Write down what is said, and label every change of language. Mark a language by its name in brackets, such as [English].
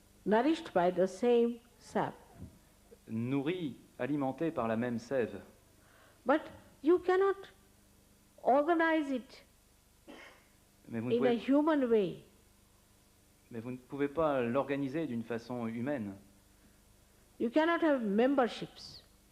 [English] Nourished by the same sap. [French] nourris, alimentés par la même sève. [English] But you cannot organize it [French] Mais vous ne [English] in a [French] pouvez, [English] human way. [French] mais vous ne pouvez pas l'organiser d'une façon humaine. [English] You cannot have memberships.